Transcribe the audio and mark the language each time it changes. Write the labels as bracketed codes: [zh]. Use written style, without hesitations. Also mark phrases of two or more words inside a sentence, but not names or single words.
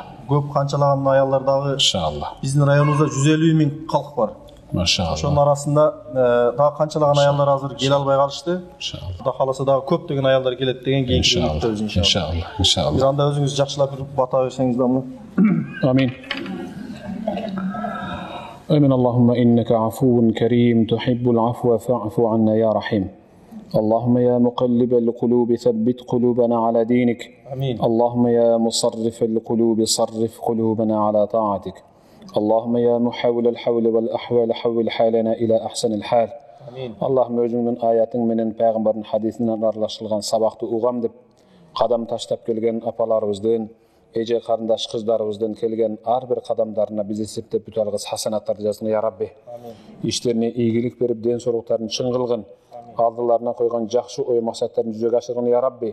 [ky] Көп канчалаган аялдар дагы иншалла. Биздин районубузда 150 миң калк бар. Машалла. Ошонун арасында дагы канчалаган аялдар азыр келе албай калышты. Иншалла. Кудай кааласа дагы көптөгөн аялдар келет деген кийинки үмүттөбүз иншалла. Иншалла. Бир анда өзүңүз жакшылап бир бата берсеңиз дамы. [ar] Амин. آمين. اللهم إنك عفو كريم تحب العفو فاعف عنا يا رحيم. اللهم يا مقلب القلوب ثبت قلوبنا على دينك. آمين. اللهم يا مصرف القلوب صرف قلوبنا على طاعتك. اللهم يا محول الحول والأحوال حول حالنا إلى أحسن الحال. آمين. [ky] اللهم özüңнүн аятың менен пайгамбардын хадисинен аралашылган сабакты угам деп кадам таштап келген апаларыбыздын, эже карындаш кыздарыбыздын келген ар бир кадамдарына биз эсептеп бүтө алгыс хасанаттарды жазгын [ar] يا ربي. [ky] Иштерине ийгилик берип, ден соолуктарын чың кылгын. Алдыларына койгон жакшы ой максаттарын жүзөгө ашыргын [ar] يا ربي.